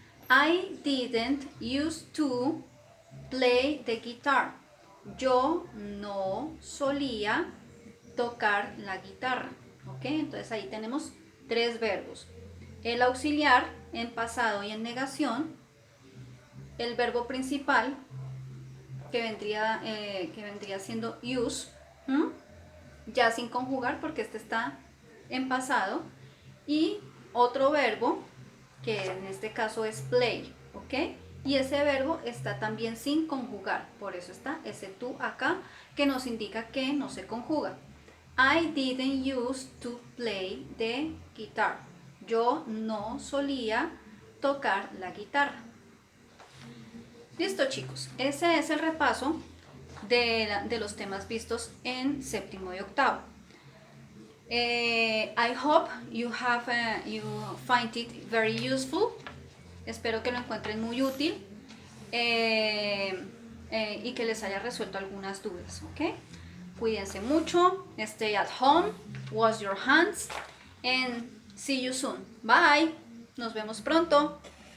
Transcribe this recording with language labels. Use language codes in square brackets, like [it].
[en] I didn't used to play the guitar. [es] Yo no solía tocar la guitarra, ¿ok? Entonces ahí tenemos tres verbos. El auxiliar en pasado y en negación, el verbo principal que vendría siendo use, ya sin conjugar porque este está en pasado, y otro verbo que en este caso es play, ¿ok? Y ese verbo está también sin conjugar, por eso está ese to acá que nos indica que no se conjuga. [en] I didn't used to play the guitar. [es] Yo no solía tocar la guitarra. Listo, chicos, ese es el repaso de los temas vistos en séptimo y octavo. [en] I hope you find it very useful. [es] Espero que lo encuentren muy útil y que les haya resuelto algunas dudas, ¿ok? Cuídense mucho, [en] stay at home, wash your hands and see you soon. Bye, [es] nos vemos pronto.